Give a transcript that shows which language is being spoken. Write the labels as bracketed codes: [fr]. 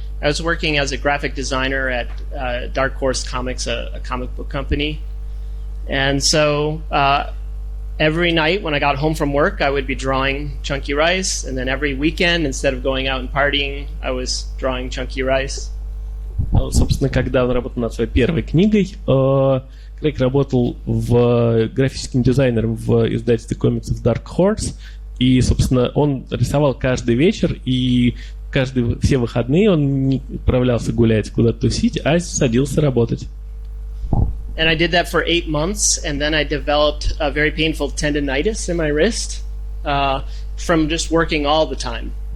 [en] I was working as a graphic designer at Dark Horse Comics, a comic book company. And so every night when I got home from work, I would be drawing Chunky Rice. And then every weekend, instead of going out and partying, I was drawing Chunky Rice. [ru] Собственно, когда он работал над своей первой книгой, Крейг работал графическим дизайнером в издательстве комиксов Dark Horse. И, собственно, он рисовал каждый вечер, и все выходные он не отправлялся гулять, куда-то тусить, а садился работать. [en] And I did that for 8 months, and then I developed a very painful tendonitis in my wrist from just working all the time.